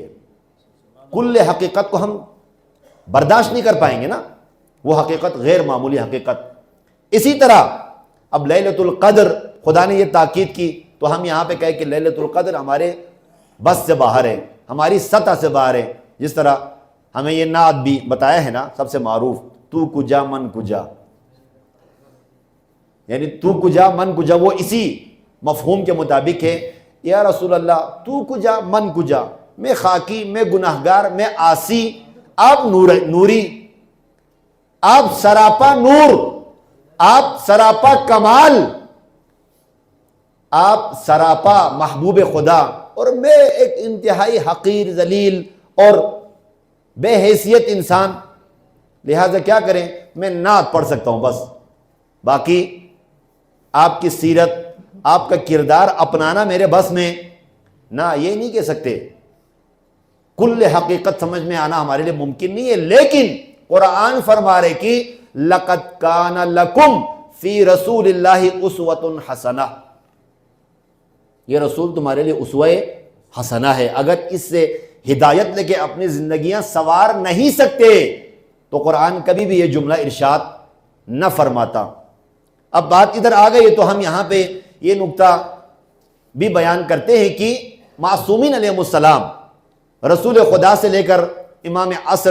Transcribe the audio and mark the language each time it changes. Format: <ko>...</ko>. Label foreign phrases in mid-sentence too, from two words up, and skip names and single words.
<ur>کل حقیقت کو ہم برداشت نہیں کر پائیں گے نا، وہ حقیقت غیر معمولی حقیقت۔ اسی طرح اب لیلۃ القدر خدا نے یہ تاکید کی تو ہم یہاں پہ کہے کہ لیلۃ القدر ہمارے بس سے باہر ہے، ہماری سطح سے باہر ہے۔ جس طرح ہمیں یہ نعت بھی بتایا ہے نا سب سے معروف،</ur> <fa>تو کجا من کجا،</fa> <ur>یعنی</ur> <fa>تو کجا من کجا،</fa> <ur>وہ اسی مفہوم کے مطابق ہے۔</ur> <ar>یا رسول اللہ</ar> <fa>تو کجا من کجا،</fa> <ur>میں خاکی، میں گناہگار، میں عاصی، آپ نوری، آپ سراپا نور، آپ سراپا کمال، آپ سراپا محبوب خدا اور میں ایک انتہائی حقیر ذلیل اور بے حیثیت انسان، لہٰذا کیا کریں، میں نعت پڑھ سکتا ہوں بس، باقی آپ کی سیرت، آپ کا کردار اپنانا میرے بس میں نہ، یہ نہیں کہہ سکتے۔ کل حقیقت سمجھ میں آنا ہمارے لیے ممکن نہیں ہے، لیکن قرآن فرما رہے کہ</ur> <ar>لَقَدْ كَانَ لَكُمْ فِي رَسُولِ اللَّهِ أُسْوَةٌ حَسَنَةٌ،</ar> <ur>یہ رسول تمہارے لیے اسوہ حسنہ ہے۔ اگر اس سے ہدایت لے کے اپنی زندگیاں سنوار نہیں سکتے تو قرآن کبھی بھی یہ جملہ ارشاد نہ فرماتا۔ اب بات ادھر آ گئی تو ہم یہاں پہ یہ نکتہ بھی بیان کرتے ہیں کہ معصومین</ur> <ar>علیہ السلام،</ar> <ur>رسول خدا سے لے کر امام عصر</ur>